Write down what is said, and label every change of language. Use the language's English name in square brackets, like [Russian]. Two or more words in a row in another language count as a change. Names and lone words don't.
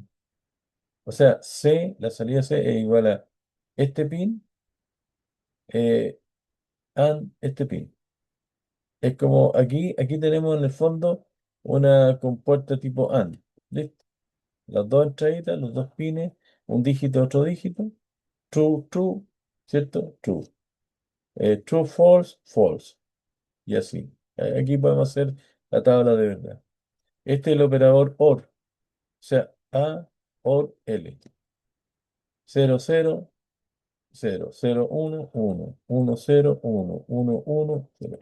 [Spanish] O sea, C, la salida C es igual a este pin eh, AND este pin. Es como aquí tenemos en el fondo una compuerta tipo AND. ¿Listo? Las dos entraditas, los dos pines, un dígito, otro dígito. [English] True, true, ¿cierto? True. True, false, false. [Spanish] Y así. Aquí podemos hacer la tabla de verdad. Este es el operador OR. O sea, A, OR, L. 0, 0, 0, 0, 1, 1, 1, 1, 0.